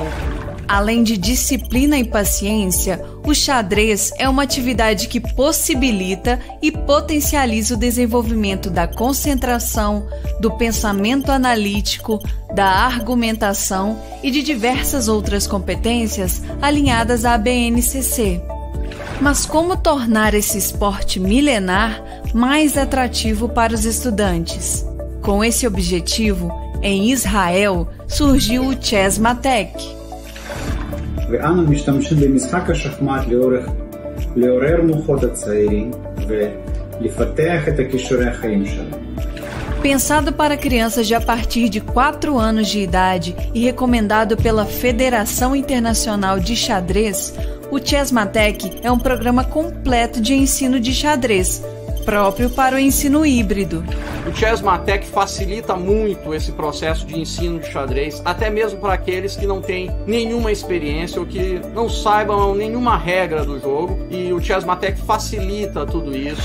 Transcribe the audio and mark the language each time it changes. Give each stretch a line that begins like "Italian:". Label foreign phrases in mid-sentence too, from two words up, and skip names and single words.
Portuguese: Além de disciplina e paciência, o xadrez é uma atividade que possibilita e potencializa o desenvolvimento da concentração, do pensamento analítico, da argumentação e de diversas outras competências alinhadas à BNCC. Mas como tornar esse esporte milenar mais atrativo para os estudantes? Com esse objetivo, em Israel, surgiu o Chessmatech.
Hebrew: ואנו משתמשים במשחק השחמט לעורר מוחות הצעירים ולפתח את הכישורי החיים שלהם.
Portuguese: Pensado para crianças de a partir de 4 anos de idade e recomendado pela Federação Internacional de Xadrez, o Chessmatech é um programa completo de ensino de xadrez, próprio para o ensino híbrido. O Chessmatech facilita muito esse processo de ensino de xadrez, até mesmo para aqueles que não têm nenhuma experiência ou que não saibam nenhuma regra do jogo, e o Chessmatech facilita tudo isso.